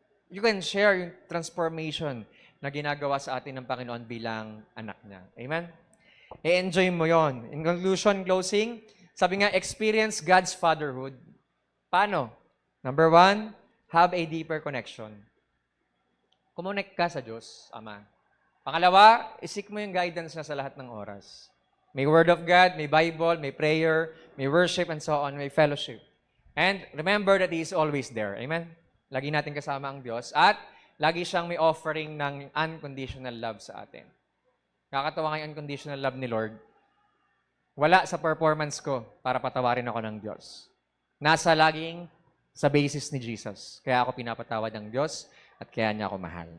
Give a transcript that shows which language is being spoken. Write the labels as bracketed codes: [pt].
[en] You can share [tl] yung transformation na ginagawa sa atin ng Panginoon bilang anak niya. Amen? I-enjoy mo yon. [en] In conclusion, closing, [tl] sabi nga, [en] experience God's fatherhood. [tl] Paano? [en] Number 1, have a deeper connection. [tl] Kumonek ka sa Diyos, Ama. Pangalawa, isik mo yung guidance na sa lahat ng oras. May Word of God, may Bible, may prayer, may worship, and so on, may fellowship. [en] And remember that He is always there. Amen? [tl] Lagi natin kasama ang Diyos. At lagi siyang may offering ng unconditional love sa atin. Kakatawa nga yung unconditional love ni Lord. Wala sa performance ko para patawarin ako ng Diyos. Nasa laging sa basis ni Jesus. Kaya ako pinapatawad ng Diyos at kaya niya ako mahal.